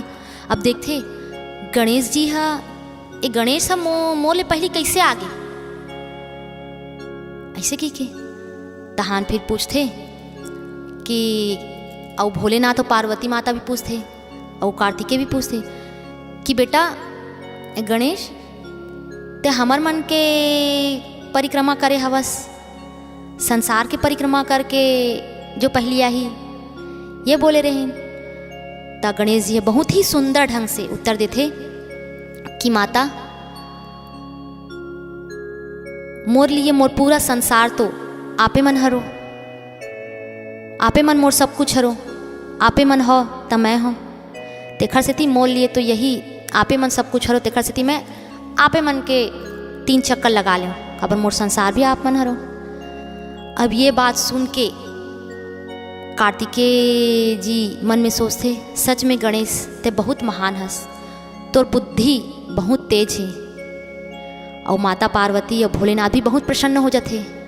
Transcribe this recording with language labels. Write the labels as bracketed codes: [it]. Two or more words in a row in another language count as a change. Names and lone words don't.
[hne] अब देखते गणेश जी ये गणेश मोले पहली कैसे आ गए, ऐसे की के तहान फिर पूछते कि और भोलेनाथ और पार्वती माता भी पूछते और कार्तिकेय भी पूछते कि बेटा गणेश ते हमर मन के परिक्रमा करे हवस, संसार के परिक्रमा करके जो पहली आई ये बोले रहे। ता गणेश जी बहुत ही सुंदर ढंग से उत्तर देते कि माता मोर लिए मोर पूरा संसार तो आपे मन हरो, आपे मन मोर सब कुछ हरो, आपे मन हो त मैं हो, तेखर सेती मोर लिए तो यही आपे मन सब कुछ हरो, तेखर सेती मैं आपे मन के 3 चक्कर लगा लो, अब मोर संसार भी आप मन हरो। अब ये बात सुन के कार्तिकेय जी मन में सोचते, सच में गणेश ते बहुत महान हस, तोर बुद्धि बहुत तेज है। और माता पार्वती और भोलेनाथ भी बहुत प्रसन्न हो जाते।